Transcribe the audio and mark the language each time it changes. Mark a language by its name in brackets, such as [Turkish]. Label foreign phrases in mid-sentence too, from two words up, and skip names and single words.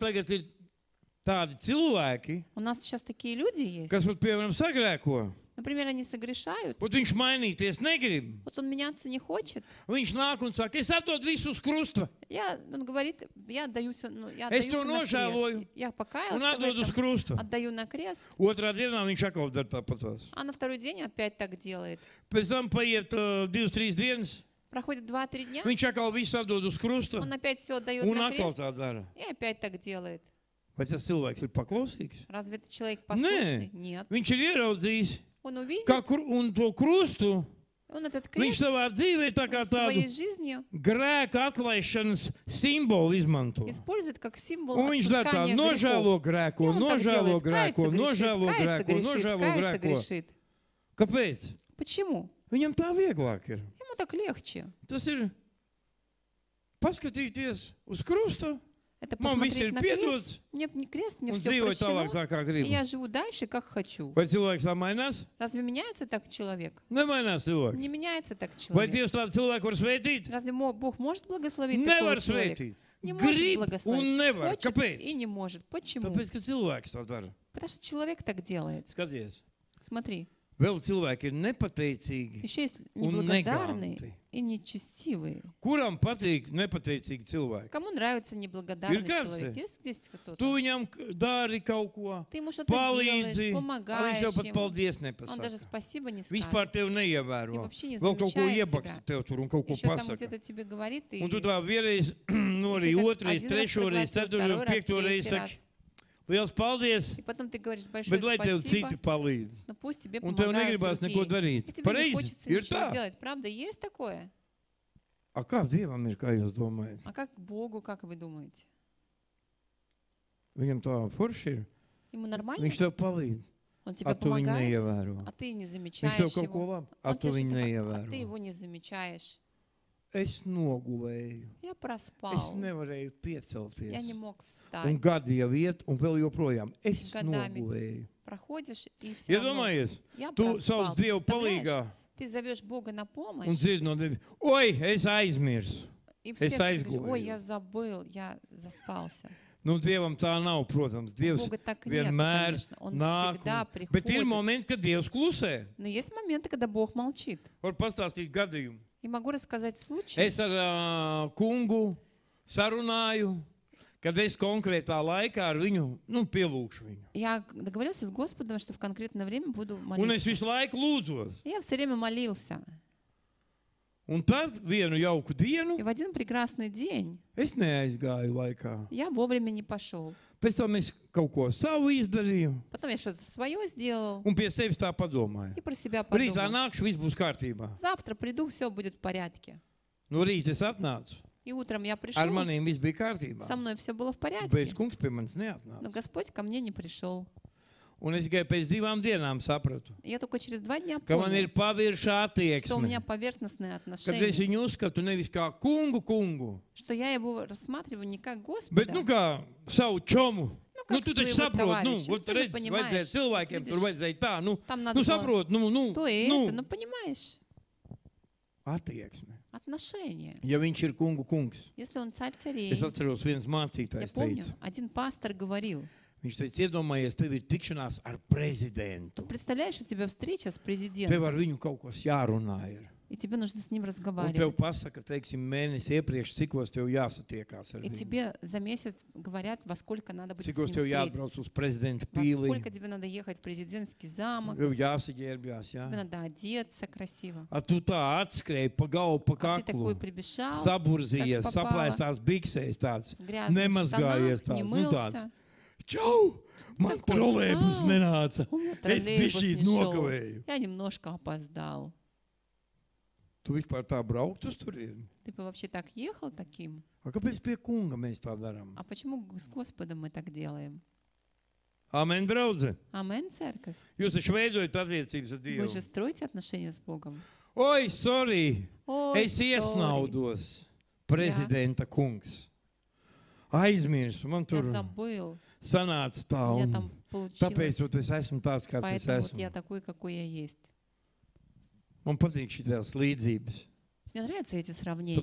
[Latvian] tagad ir tādi cilvēki, [Russian] У нас сейчас такие люди есть. [Latvian] kas pat, piemēram, sagrēko. [Russian] Например, они согрешают. [Latvian] Un viņš mainīties negrib. [Russian] Вот он меняться не хочет. [Latvian] Viņš nāk un saka, es atdodu visu uz krusta [Russian] Он говорит, я отдаю все, я [Latvian] Es [Russian] отдаю [Latvian] to [Russian] всё на [Latvian] nožēloju. [Russian] крест. Я [Latvian] un [Russian] покаялся в [Latvian] atdodu uz [Russian] этом, [Latvian] krusta. [Russian] отдаю на крест, [Latvian] Otrā dienā viņš atkal dara tāpat. [Russian] а на второй день опять так делает. [Latvian] Pēc tam paiet 2-3 dienas, [Russian] Проходит 2-3 дня, [Latvian] viņš atkal visu atdod uz krusta [Russian] он опять все отдает [Latvian] un [Russian] на [Latvian] atkal [Russian] крест [Latvian] tā dara. [Russian] и опять так делает. [Latvian] Vai tas cilvēks ir paklausīgs? [Russian] Разве это человек послушный? Нет. [Latvian] Viņš ir ieraudzījis, [Russian] Он увидит, [Latvian] ka un to krustu [Russian] он этот [Latvian] viņš [Russian] крест [Latvian] savā dzīvē tā kā [Russian] в своей [Latvian] tādu [Russian] жизни [Latvian] grēka atlaišanas simbolu izmanto. [Russian] использует как символ [Latvian] Un viņš dara tā, [Russian] отпускания [Latvian] nožēlo [Russian] грехов. [Latvian] grēko, [Russian] И он так [Latvian] nožēlo [Russian] делает, [Latvian] grēko, [Russian] кается, [Latvian] nožēlo [Russian] грешит, кается, [Latvian] grēko, [Russian] грешит, [Latvian] nožēlo [Russian] кается, [Latvian] grēko. [Russian] грешит. [Latvian] Kāpēc? [Russian] Почему? [Latvian] Viņam tā vieglāk ir. [Russian] Ему так легче. [Latvian] Tas ir paskatīties uz krustu [Russian] Это [Latvian] Man viss ir [Russian] посмотреть на [Latvian] piedots, [Russian] крест. Мне не крест, мне [Latvian] un [Russian] все [Latvian] dzīvoju tālāk [Russian] прощено. [Latvian] tā, kā [Russian] И [Latvian] gribu. [Russian] я живу дальше, как хочу. [Latvian] Vai cilvēks tā mainās? [Russian] Разве меняется так человек? [Latvian] Nemainās cilvēks. [Russian] Не меняется так [Latvian] Vai [Russian] человек. [Latvian] Dievs tādu cilvēku var svētīt? [Russian] Разве Бог может благословить [Latvian] Nevar [Russian] такого человека? [Latvian] svētīt. [Russian] Не может [Latvian] Grib un [Russian] благословить. [Latvian] nevar. [Russian] Хочет [Latvian] Kāpēc? [Russian] и не может. Почему? [Latvian] Tāpēc, ka cilvēks tā dara. [Russian] Потому что человек так делает. [Latvian] Skaties, [Russian] Смотри, [Latvian] vēl cilvēki ir nepateicīgi. [Russian] еще есть [Latvian] Un [Russian] неблагодарные [Latvian] neganti. [Russian] и нечестивые. [Latvian] Kuram patīk nepateicīgi cilvēki? [Russian] Кому нравится неблагодарный [Latvian] Ir kāds [Russian] человек? [Latvian] te? [Russian] Есть здесь [Latvian] Tu [Russian] кто-то? [Latvian] viņam dari kaut ko, [Russian] Ты ему что-то [Latvian] palīdzi, [Russian] делаешь, [Latvian] viņš [Russian] помогаешь [Latvian] jau pat [Russian] ему. [Latvian] paldies [Russian] Он даже [Latvian] nepasaka. [Russian] спасибо не [Latvian] Vispār [Russian] скажет. [Latvian] tevi [Russian] И [Latvian] neievēro. [Russian] вообще не [Latvian] Vēl kaut ko [Russian] замечает [Latvian] iebaksta [Russian] тебя. [Latvian] tev tur un kaut ko [Russian] Еще там [Latvian] pasaka. [Russian] где-то тебе говорит, и [Latvian] Un tu tā vienreiz, nu arī [Russian] и ты так [Latvian] otrais, [Russian] один раз [Latvian] trešo reizi, [Russian] проглотил, [Latvian] ceturto, [Russian] второй раз, [Latvian] piekto reizi [Russian] третий [Latvian] saki, [Russian] раз. [Latvian] liels paldies, [Russian] И потом ты говоришь большое [Latvian] bet lai tev [Russian] спасибо, [Latvian] citi palīdz. [Russian] но пусть тебе [Latvian] Un tev [Russian] помогают [Latvian] negribās neko [Russian] другие. [Latvian] darīt. [Russian] И тебе не [Latvian] Pareizi, [Russian] хочется [Latvian] ir [Russian] ничего [Latvian] tā. [Russian] делать. Правда, есть такое? [Latvian] A kā Dievam ir, kā jūs domājat? [Russian] А как Богу, как вы думаете? [Latvian] Viņam tā forši ir. [Russian] Ему нормально? [Latvian] Viņš tev palīdz. [Russian] Он тебе [Latvian] A tu viņu [Russian] помогает, [Latvian] neievēro. [Russian] а ты не [Latvian] Viņš [Russian] замечаешь [Latvian] tev kaut ko [Russian] его. [Latvian] labi, a [Russian] Он [Latvian] tu [Russian] тебе [Latvian] viņu [Russian] что-то, а ты [Latvian] neievēro. [Russian] его не замечаешь. [Latvian] Es nogulēju. [Russian] Я [Latvian] Es [Russian] проспал. [Latvian] nevarēju [Russian] Я [Latvian] piecelties. [Russian] не мог [Latvian] Un [Russian] встать. [Latvian] gadi jau iet, un vēl joprojām. Es Gadami. nogulēju. [Russian] Проходишь и все равно. [Latvian] Iedomājies, [Russian] Я [Latvian] tu [Russian] проспал. [Latvian] sauc Dievu [Russian] Представляешь? [Latvian] palīgā [Russian] Ты зовешь Бога на [Latvian] un [Russian] помощь, [Latvian] dzirdi no Dieva. Oi, es aizmirsu. [Russian] и все [Latvian] es [Russian] говорят, [Latvian] aizgulēju. [Russian] ой, я забыл, я заспался. [Latvian] Nu, Dievam tā nav, protams. [Russian] У [Latvian] Dievs [Russian] Бога так нет, [Latvian] vienmēr [Russian] конечно. Он [Latvian] nāk. [Russian] всегда [Latvian] Bet ir [Russian] приходит. [Latvian] momenti, kad Dievs klusē. [Russian] Но есть моменты, когда Бог молчит. [Latvian] Var pastāstīt gadījumu. [Russian] И могу рассказать случай. [Latvian] Es ar kungu sarunāju, kad es konkrētā laikā ar viņu pielūgšu viņu. [Russian] Я договорился с Господом, что в конкретное время буду [Latvian] Un es [Russian] молиться. [Latvian] visu laiku lūdzos. [Russian] И я все время молился. [Latvian] Un tad vienu jauku dienu [Russian] И в один прекрасный день [Latvian] es neaizgāju laikā. [Russian] я вовремя не пошел. [Latvian] Pēc tam es kaut ko savu izdarīju [Russian] Потом я что-то свое сделал [Latvian] un pie sevis tā padomāju. [Russian] и про себя [Latvian] Rītā [Russian] подумал. [Latvian] nākšu, viss būs kārtībā. [Russian] Завтра приду, все будет в порядке. [Latvian] No rīta es atnācu. [Russian] И утром я [Latvian] Ar [Russian] пришел, [Latvian] maniem viss bija kārtībā. [Russian] со мной все было в [Latvian] Bet [Russian] порядке. [Latvian] kungs pie manis [Russian] Но [Latvian] neatnāca. [Russian] Господь ко мне не пришел. [Latvian] Un es tikai pēc 2 dienām sapratu, [Russian] И я только через 2 дня [Latvian] ka man ir [Russian] понял, [Latvian] pavirša [Russian] что у меня [Latvian] attieksme. [Russian] поверхностные [Latvian] Kad es [Russian] отношения, [Latvian] viņu uzskatu nevis kā kungu, [Russian] что я его рассматриваю не как [Latvian] bet [Russian] Господа, [Latvian] kā savu čomu. [Russian] как [Latvian] Tu taču [Russian] своего [Latvian] saproti, [Russian] товарища. vot Ты же [Latvian] redz, [Russian] понимаешь, [Latvian] vajadzēja cilvēkiem, [Russian] видишь, [Latvian] tur vajadzēja tā, [Russian] там надо было [Latvian] saprot, [Russian] то и это, ну понимаешь, [Latvian] attieksme. [Russian] отношения. [Latvian] Ja viņš ir kungs, [Russian] Если он царь царей, [Latvian] es atceros viens [Russian] я [Latvian] mācītājs [Russian] помню, [Latvian] teica, [Russian] один пастор говорил, [Latvian] viņš teica, iedomājies, tev ir tikšanās ar prezidentu. [Russian] представляешь, у тебя встреча с [Latvian] Tev [Russian] президентом, [Latvian] ar viņu kaut kas jārunā ir. [Russian] И тебе нужно с ним [Latvian] Un tev [Russian] разговаривать. [Latvian] pasaka, teiksim, mēnesi iepriekš, cikos tev jāsatiekās ar [Russian] И [Latvian] viņu. [Russian] тебе за месяц говорят, во сколько надо будет с [Latvian] Cikos [Russian] ним [Latvian] tev [Russian] встретиться. [Latvian] jāatbrauc uz prezidenta [Russian] Во [Latvian] pīli. [Russian] сколько тебе надо ехать в президентский замок. [Latvian] Tev jāsaģērbjās, jā. [Russian] Тебе надо одеться красиво. [Latvian] A tu tā atskrēji pa galvu, pa [Russian] А ты такой [Latvian] kaklu, [Russian] прибежал, [Latvian] saburzījies, [Russian] так попало. [Latvian] saplēstās biksēs tāds, [Russian] в грязных [Latvian] nemazgājies [Russian] штанах, не [Latvian] tāds, nu tāds. [Russian] мылся. [Latvian] Čau! Man [Russian] Такой, [Latvian] trolēbus [Russian] čau! [Latvian] nenāca. [Russian] У меня [Latvian] Es [Russian] троллейбус [Latvian] bišķīt [Russian] не шел. [Latvian] nokavēju. [Russian] Я немножко опоздал. [Latvian] Tu vispār tā braukt uz turieni? [Russian] Ты бы вообще так ехал таким? [Latvian] A kāpēc pie kunga mēs tā darām? [Russian] А почему с Господом мы так делаем? [Latvian] Amen, draudze. [Russian] Амен, церковь. [Latvian] Jūs taču veidojat attiecības ar [Russian] Вы [Latvian] Dievu. [Russian] же строите отношения с Богом. [Latvian] Oi, sorry! [Russian] Ой, [Latvian] Es [Russian] sorry. [Latvian] iesnaudos, prezidenta kungs. Aizmirsu, man [Russian] Я [Latvian] tur [Russian] забыл. [Latvian] sanāca tā. [Russian] У меня [Latvian] Un [Russian] там [Latvian] tāpēc [Russian] получилось. [Latvian] es esmu tāds, kāds es [Russian] Поэтому вот я [Latvian] esmu. [Russian] такой, какой я есть. [Latvian] Man patīk šīs līdzības. [Russian] Мне нравятся эти сравнения.